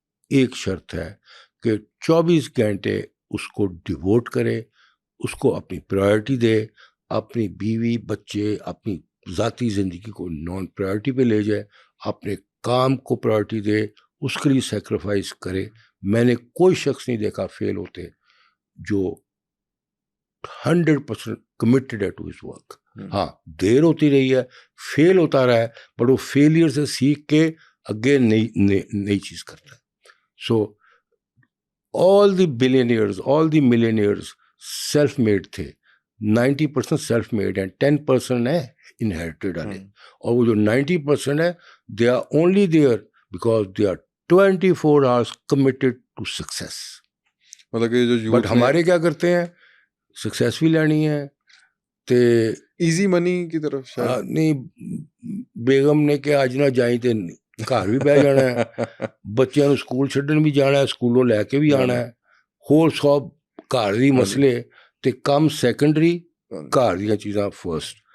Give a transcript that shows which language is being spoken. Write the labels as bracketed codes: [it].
[ur] ایک شرط ہے کہ 24 گھنٹے اس کو ڈیووٹ کرے, اس کو اپنی پرائرٹی دے, اپنی بیوی بچے اپنی ذاتی زندگی کو نان پرائرٹی پہ لے جائے, اپنے کام کو پرائرٹی دے, اس کے لیے سیکریفائس کرے. میں نے کوئی شخص نہیں دیکھا فیل ہوتے. جو 100% کمیٹڈ ہے [en] To his work. [ur] ہاں دیر ہوتی رہی ہے, فیل ہوتا رہا ہے, بٹ وہ فیلئر سے سیکھ کے اگے نئی چیز کرتا ہے. [en] so all the billionaires, all the millionaires self made [ur] تھے. [en] 90% self made and 10% [ur] ہے [en] inherited [ur] والے. اور وہ جو 90% ہے [en] they are only there because they are 24 hours committed to success. [ur] مطلب کہ جو بٹ ہمارے کیا کرتے ہیں, سکسیس بھی لینی ہے [pa] تے [ur] ایزی منی کی طرف [pa] نہیں, بیگم نے کہ اج نہ جائیں تے گھر بھی بہ جانا ہے, بچیاں نوں سکول چھڈن بھی جانا ہے, سکولوں لے کے بھی آنا ہے, ہور سب گھر دی مسئلے تے کم سیکنڈری, گھر دیاں چیزاں فرسٹ.